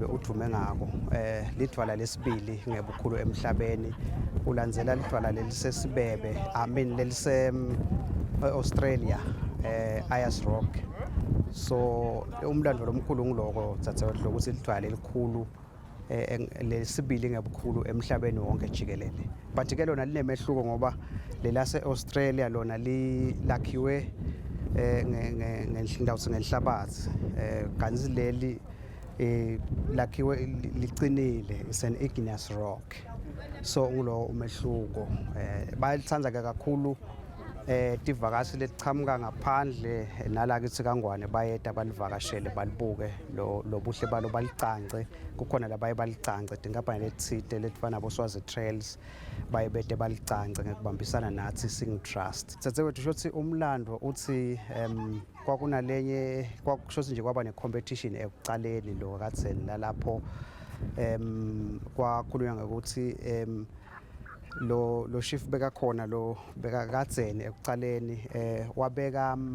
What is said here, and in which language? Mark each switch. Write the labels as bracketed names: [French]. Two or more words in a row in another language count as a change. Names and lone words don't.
[Swati] udume ngako lidwala lesibili ngebukhulu emhlabeni ulandzela lidwala lelisesibebe lelise Australia Ayers Rock so umlando lomkhulu ngiloko dzadzewethu ukuthi lidwala elikhulu lesibili ngebukhulu emhlabeni wonke jikelele but ke lona linemehluko ngoba lelase Australia lona lakhiwe ngenhlabathi kanti leli lakhiwe licinile [English] is an igneous rock [Swati] so ngulo umehluko bayalithanda kakhulu tivakashi letichamuka ngaphandle nalakithi kangwane bayeda balivakashele balibuke lo buhle balo balicance kukhona labaye balicance tinkampani lethite letifana boSwazi Trails bayebede balicance ngekubambisana nathi Sing Trust tsetsewethu shothi umlando uthi kwakunalenye kwakushothi nje kwaba ne-competition ekucaleni lo katheni lalapho kwakhulunywa ngokuthi lo shift beka khona lo beka kadzeni ekucaleni wabeka